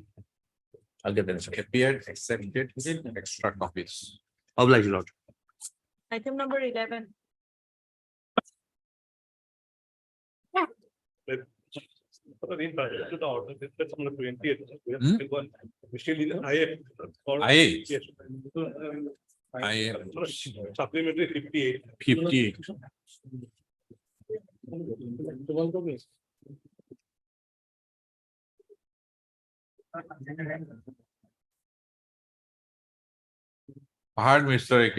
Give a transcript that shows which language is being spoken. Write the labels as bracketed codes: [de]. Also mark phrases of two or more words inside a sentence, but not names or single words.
[en] I'll get the instruction. Appeared, accepted, extra copies. Oblige, Lord. Item number 11. That's on the 20th. We have Hmm? still one. We still need an IA. IA. Yes. IA. Supplementary 58. 58. Heard Mr. A.K.